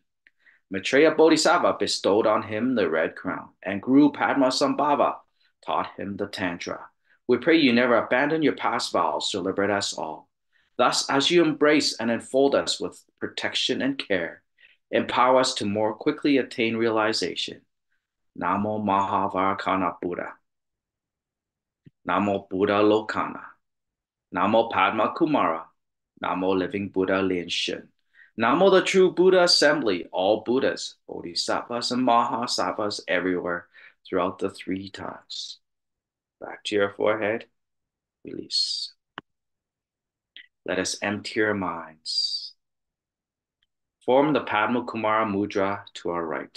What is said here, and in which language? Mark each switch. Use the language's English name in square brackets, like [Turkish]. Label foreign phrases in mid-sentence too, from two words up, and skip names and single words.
[English] Maitreya Bodhisattva bestowed on him the red crown, and Guru Padmasambhava taught him the Tantra. We pray you never abandon your past vows to liberate us all. Thus, as you embrace and enfold us with protection and care, empower us to more quickly attain realization. Namo Mahavarakana Buddha. Namo Buddha Lokana. Namo Padma Kumara. Namo Living Buddha Lin Shin. Namo the True Buddha Assembly, all Buddhas, Bodhisattvas and Mahasattvas everywhere throughout the three times. Back to your forehead, release. Let us empty our minds. Form the Padma Kumara Mudra to our right.